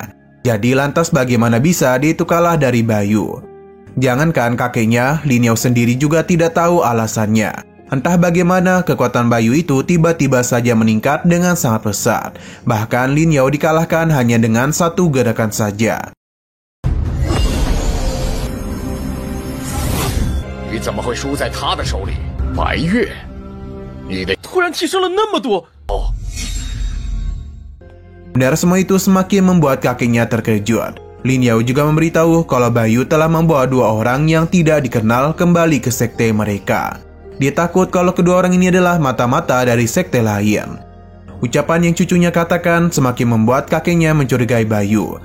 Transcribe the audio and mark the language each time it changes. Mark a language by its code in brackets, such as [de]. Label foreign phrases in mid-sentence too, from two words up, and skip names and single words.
[id] Jadi lantas bagaimana bisa dia itu kalah dari Bayu? Jangankan kakeknya, Lin Yao sendiri juga tidak tahu alasannya. Entah bagaimana kekuatan Bayu itu tiba-tiba saja meningkat dengan sangat pesat. Bahkan Lin Yao dikalahkan hanya dengan satu gerakan saja. [zh] 你怎么会输在他的手里？白月，你的突然提升了那么多。 [id] Benar semua itu semakin membuat kakeknya terkejut. Lin Yao juga memberitahu kalau Bayu telah membawa dua orang yang tidak dikenal kembali ke sekte mereka. Dia takut kalau kedua orang ini adalah mata-mata dari sekte lain. Ucapan yang cucunya katakan semakin membuat kakeknya mencurigai Bayu.